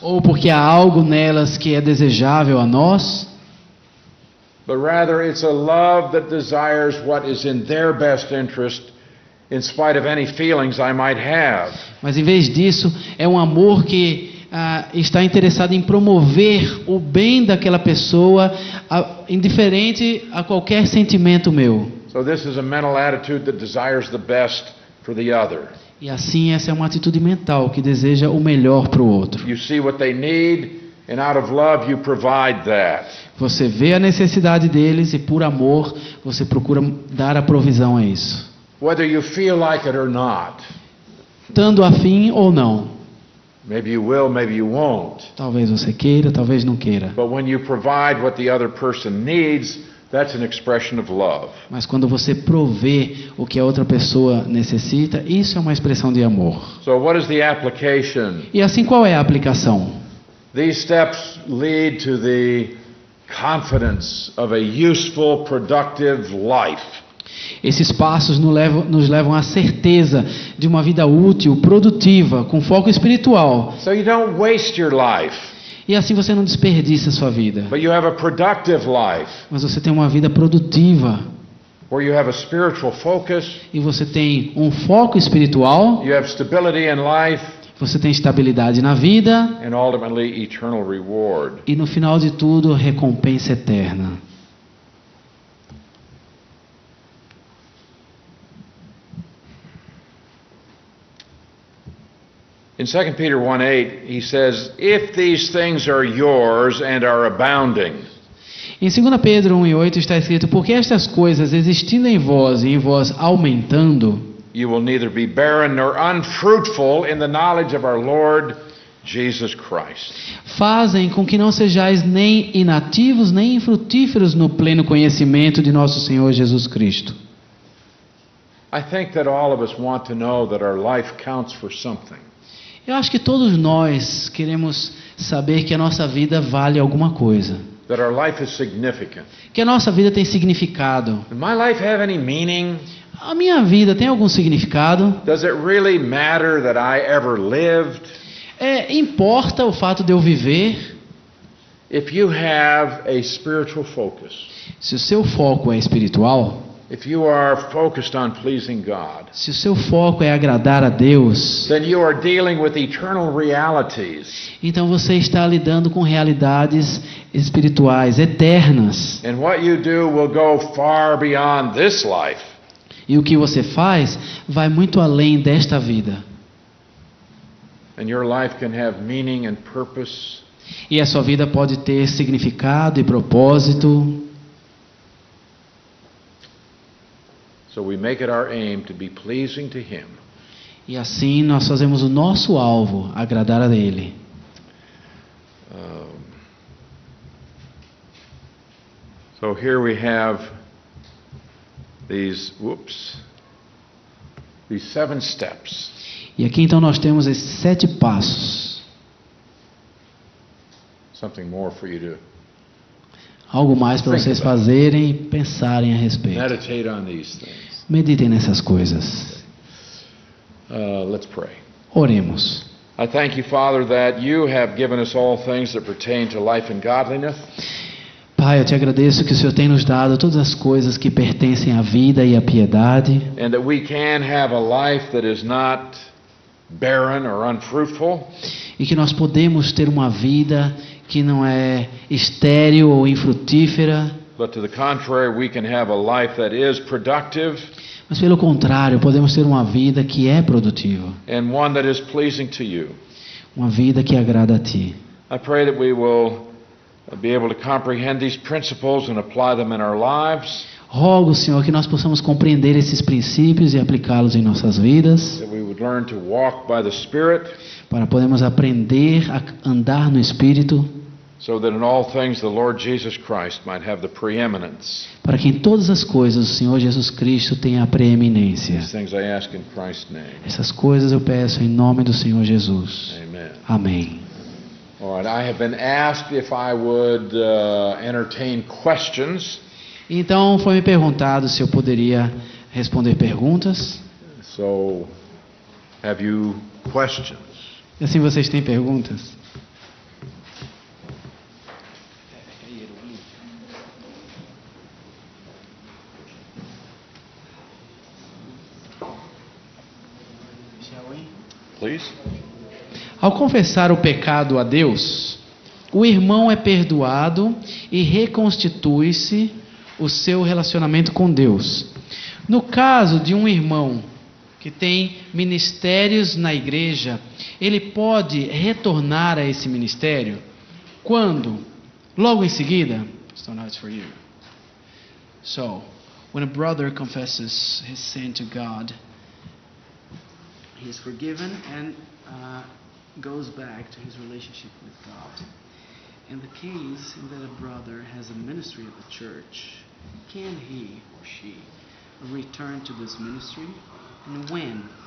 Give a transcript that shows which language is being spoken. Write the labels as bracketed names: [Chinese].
[Portuguese] ou porque há algo nelas que é desejável a nós, [English] but rather it's a love that desires what is in their best interest in spite of any feelings I might have. [Portuguese] mas em vez disso, é um amor que está interessado em promover o bem daquela pessoa, indiferente a qualquer sentimento meu. [English] So this is a mental attitude that desires the best for the other. [Portuguese] E assim, essa é uma atitude mental que deseja o melhor para o outro. [English] You see what they need, and out of love you provide that. [Portuguese] Você vê a necessidade deles e por amor você procura dar a provisão a isso. [English] Whether you feel like it or not. [Portuguese] Estando afim ou não. [English] Maybe you will, maybe you won't. [Portuguese] Talvez você queira, talvez não queira. [English] But when you provide what the other person needs, that's an expression of love. [Portuguese] Mas quando você provê o que a outra pessoa necessita, isso é uma expressão de amor. [English] So what is the application? [Portuguese] E assim, qual é a aplicação? [English] These steps lead to the confidence of a useful, productive life. [Portuguese] Esses passos nos levam à certeza de uma vida útil, produtiva, com foco espiritual. [English] So you don't waste your life, [Portuguese] E assim você não desperdiça a sua vida. [English] but you have a productive life [Portuguese] Mas você tem uma vida produtiva. [English] where you have a spiritual focus, [Portuguese] E você tem um foco espiritual. [English] you have stability in life, [Portuguese] Você tem estabilidade na vida. [English] and ultimately eternal reward. [Portuguese] E no final de tudo, recompensa eterna. [English] In 2 Peter 1:8, he says, "If these things are yours and are abounding." [Portuguese] Em 2 Pedro 1:8 está escrito: porque estas coisas existindo em vós e em vós aumentando, [English] You will neither be barren nor unfruitful in the knowledge of our Lord Jesus Christ. [Portuguese] fazem com que não sejais nem inativos nem infrutíferos no pleno conhecimento de nosso Senhor Jesus Cristo. [English] I think that all of us want to know that our life counts for something. [Portuguese] Eu acho que todos nós queremos saber que a nossa vida vale alguma coisa, [English] That our life is significant. [Portuguese] que a nossa vida tem significado. [English] Does my life have any meaning? [Portuguese] A minha vida tem algum significado? [English] Does it really matter that I ever lived? [Portuguese] Importa o fato de eu viver? [English] If you have a spiritual focus, [Portuguese] Se o seu foco é espiritual, [English] if you are focused on pleasing God, [Portuguese] se o seu foco é agradar a Deus, [English] then you are dealing with eternal realities. [Portuguese] então você está lidando com realidades espirituais, eternas. [English] And what you do will go far beyond this life. [Portuguese] E o que você faz vai muito além desta vida. [English] And your life can have meaning and purpose. [Portuguese] E a sua vida pode ter significado e propósito. [English] So we make it our aim to be pleasing to Him. [Portuguese] E assim nós fazemos o nosso alvo, agradar a Ele. [English] So here we have these 7 steps. [Portuguese] E aqui então nós temos esses 7 passos. [English] Something more for you to [Portuguese] Algo mais para [English] Think [Portuguese] vocês [English] about. [Portuguese] fazerem e pensarem a respeito. [English] meditate on these things. [Portuguese] Meditem nessas coisas. [English] Let's pray. [Portuguese] Oremos. [English] I thank you, Father, that you have given us all things that pertain to life and godliness. [Portuguese] Pai, eu te agradeço que o Senhor tem nos dado todas as coisas que pertencem à vida e à piedade. [English] And that we can have a life that is not barren or unfruitful, [Portuguese] E que nós podemos ter uma vida que não é estéril ou infrutífera, [English] but to the contrary, we can have a life that is productive [Portuguese] mas pelo contrário, podemos ter uma vida que é produtiva, [English] and one that is pleasing to you. [Portuguese] uma vida que agrada a Ti. [English] I pray that we will be able to comprehend these principles and apply them in our lives, [Portuguese] Rogo, Senhor, que nós possamos compreender esses princípios e aplicá-los em nossas vidas, [English] that we would learn to walk by the Spirit, [Portuguese] para podermos aprender a andar no Espírito, [English] so that in all things the Lord Jesus Christ might have the preeminence. [Portuguese] para que em todas as coisas o Senhor Jesus Cristo tenha a preeminência. [English] These things I ask in Christ's name. [Portuguese] Essas coisas eu peço em nome do Senhor Jesus. [English] Amen. [Portuguese] Amém. [English] All right, I have been asked if I would entertain questions. [Portuguese] Então foi me perguntado se eu poderia responder perguntas. [English] So, have you questions? [Portuguese] E assim vocês têm perguntas? [English] Please. [Portuguese] Ao confessar o pecado a Deus, o irmão é perdoado e reconstitui-se o seu relacionamento com Deus. No caso de um irmão que tem ministérios na igreja, ele pode retornar a esse ministério quando? Logo em seguida? [English] So now it's for you. So, when a brother confesses his sin to God, he is forgiven and goes back to his relationship with God. In the case that a brother has a ministry at the church, can he or she return to this ministry? And when?